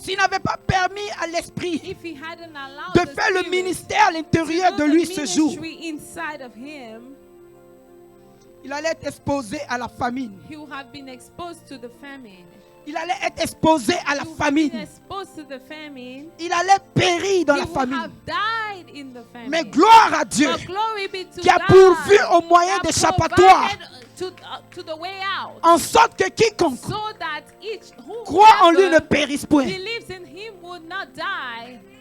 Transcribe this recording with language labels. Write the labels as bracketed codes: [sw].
[fr] s'il n'avait pas permis à l'esprit [en] if he hadn't allowed [fr] de [en] the [fr] faire le [en] Spirit [fr] ministère à [en] to [fr] l'intérieur [en] do [fr] de [en] the [fr] lui ce jour, [en] ministry inside of him, [fr] Il allait être exposé à la famine. [en] he would have been exposed to the famine. [fr] Il allait être exposé à la [en] He would have been [fr] famine. [en] exposed to the famine. [fr] Il allait périr dans [en] He [fr] la [en] would [fr] famine. [en] have died in the famine. [fr] Mais gloire à Dieu [en] But glory be to [fr] qui a [en] God, [fr] pourvu au moyen [en] that [fr] d'échappatoire, [en] provided to the way out, [fr] en sorte que quiconque [en] so that each who [fr] croit en lui ne périsse point. [en] believes in him would not die.